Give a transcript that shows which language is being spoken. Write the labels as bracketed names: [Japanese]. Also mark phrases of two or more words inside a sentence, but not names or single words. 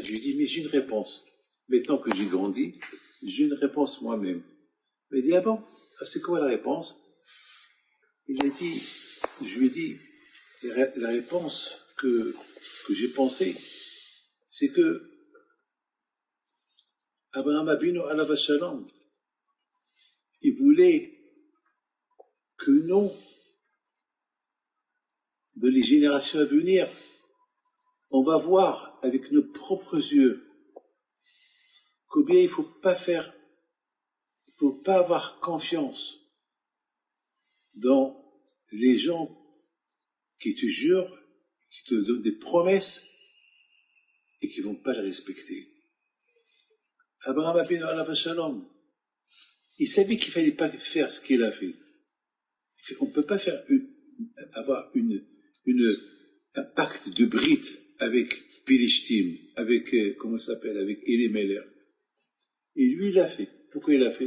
[French] Je lui ai dit, mais j'ai une réponse. Maintenant que j'ai grandi, j'ai une réponse moi-même. Il m'a dit, ah bon? C'est quoi la réponse? Il a dit, je lui ai dit, la réponse que j'ai pensée, c'est que [Hebrew] אברהם אבינו עליו השלום, [French] il voulait que nous, de les générations à venir, on va voir avec nos propres yeux combien il faut pas avoir confiance dans les gens qui te jurent, qui te donnent des promesses et qui ne vont pas les respecter. [Hebrew] אברהם אבינו עליו השלום, [French] il savait qu'il ne fallait pas faire ce qu'il a fait. On ne peut pas avoir un pacte de Brit avec Pilishtim, avec, avec Elimelech. Et lui, il l'a fait. Pourquoi il l'a fait?